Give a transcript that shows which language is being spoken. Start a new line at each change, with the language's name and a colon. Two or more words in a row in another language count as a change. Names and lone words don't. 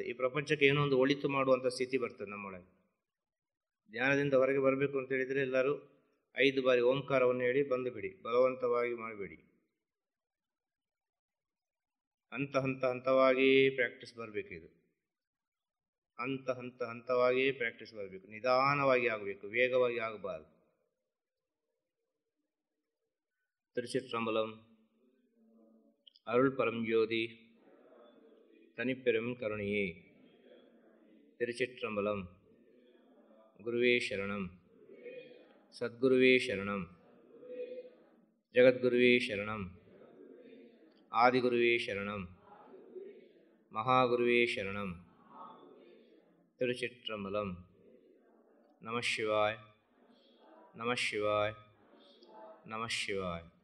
Kannada: ಈ ಪ್ರಪಂಚಕ್ಕೆ ಏನೋ ಒಂದು ಒಳಿತು ಮಾಡುವಂಥ ಸ್ಥಿತಿ ಬರ್ತದೆ ನಮ್ಮೊಳಗೆ. ಧ್ಯಾನದಿಂದ ಹೊರಗೆ ಬರಬೇಕು ಅಂತ ಹೇಳಿದರೆ ಎಲ್ಲರೂ 5 ಬಾರಿ ಓಂಕಾರವನ್ನು ಹೇಳಿ ಬಂದು ಬಿಡಿ. ಬಲವಂತವಾಗಿ ಮಾಡಬೇಡಿ. ಹಂತವಾಗಿ ಪ್ರಾಕ್ಟೀಸ್ ಬರಬೇಕು. ಇದು ಹಂತವಾಗಿಯೇ ಪ್ರಾಕ್ಟೀಸ್ ಬರಬೇಕು. ನಿಧಾನವಾಗಿ ಆಗಬೇಕು, ವೇಗವಾಗಿ ಆಗಬಾರದು.
Tamil: திருச்சிற்றம்பலம். அருள் பரஞ்சோதி தனிப்பெரும் கருணையே. திருச்சிற்றம்பலம். குருவே சரணம், சத்குருவே சரணம். ஜகத்குருவே சரணம். ஆதிகுருவே சரணம். மகாகுருவே சரணம். திருச்சிற்றம்பலம்.
Sanskrit: ನಮಃ ಶಿವಾಯ, ನಮಃ ಶಿವಾಯ, ನಮಃ ಶಿವಾಯ.